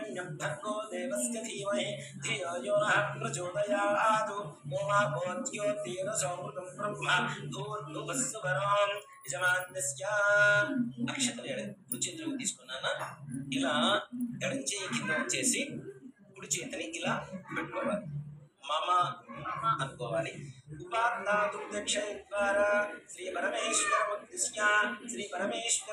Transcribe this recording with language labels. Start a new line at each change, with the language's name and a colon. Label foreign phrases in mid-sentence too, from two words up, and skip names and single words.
Sanskrit: भर्गो देवस्य धीमहि धियो यो नः प्रचोदयात् ओमागोद्योतिरसोमृतं ब्रह्म भूर्भुवस्सुवरं యజమాన్యస్య
Telugu: అక్షతలు కుడి చేతులకు తీసుకున్నానా ఇలా ఎడం చేయి కింద వచ్చేసి కుడి చేతిని ఇలా పెట్టుకోవాలి మమ అనుకోవాలి
Sanskrit: ఉపాత్తాతు దక్షిణ ద్వారా శ్రీ పరమేశ్వర ఉద్దిశ్య శ్రీ పరమేశ్వర